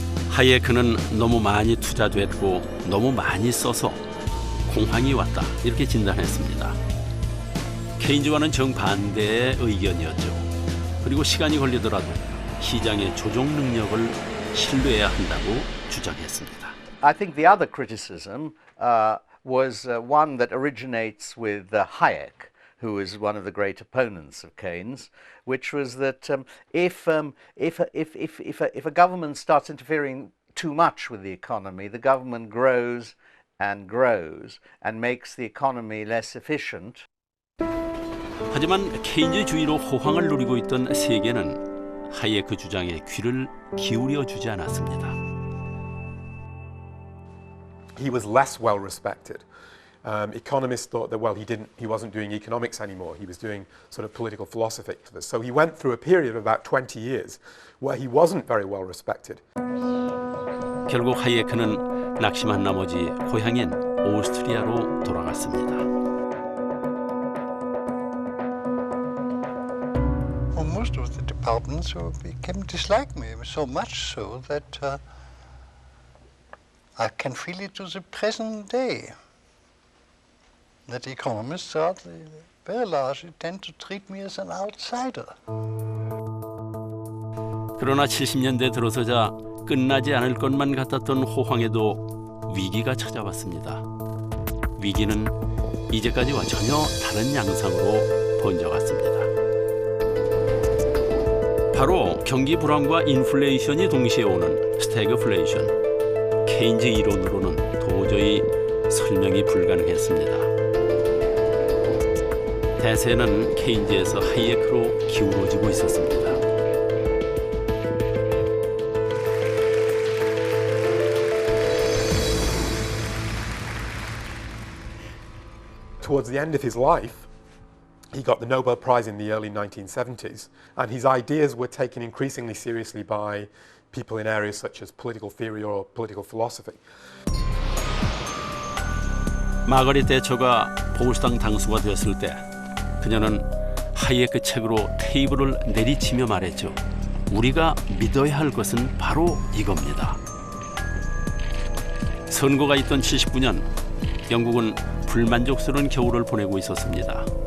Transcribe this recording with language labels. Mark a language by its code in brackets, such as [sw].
[ko] 하이에크는 너무 많이 투자됐고 너무 많이 써서 공황이 왔다 이렇게 진단했습니다. 케인즈와는 정반대의 의견이었죠. 그리고 시간이 걸리더라도 시장의 조정 능력을 신뢰해야 한다고 주장했습니다. [en] I think the other criticism was one that originates with Hayek, who is one of the great opponents of Keynes, which was that if a government starts interfering too much with the economy, the government grows and makes the economy less efficient. [ko] 하지만 케인즈주의로 호황을 누리고 있던 세계는 하이에크 주장에 귀를 기울여 주지 않았습니다. [en] He was less well respected. Economists thought that, well, he wasn't doing economics anymore. He was doing sort of political philosophy. So he went through a period of about 20 years where he wasn't very well respected. [ko] 결국 하이에크는 낙심한 나머지 고향인 오스트리아로 돌아갔습니다. [en] Well, most of the departments became dislike me so much so that I can feel it to the present day. That economists very largely tend to treat me as an outsider. [ko] 그러나 70년대 들어서자 끝나지 않을 것만 같았던 호황에도 위기가 찾아왔습니다. 위기는 이제까지와 전혀 다른 양상으로 번져갔습니다. 바로 경기 불황과 인플레이션이 동시에 오는 스태그플레이션. 케인즈 이론으로는 도저히 설명이 불가능했습니다. 대세는 케인즈에서 하이에크로 기울어지고 있었습니다. [en] Towards the end of his life, he got the Nobel Prize in the early 1970s, and his ideas were taken increasingly seriously by people in areas such as political theory or political philosophy. [ko] 마거릿 대처가 보수당 당수가 되었을 때 그녀는 하이에크 책으로 테이블을 내리치며 말했죠. 우리가 믿어야 할 것은 바로 이겁니다. 선거가 있던 79년 영국은 불만족스러운 겨울을 보내고 있었습니다.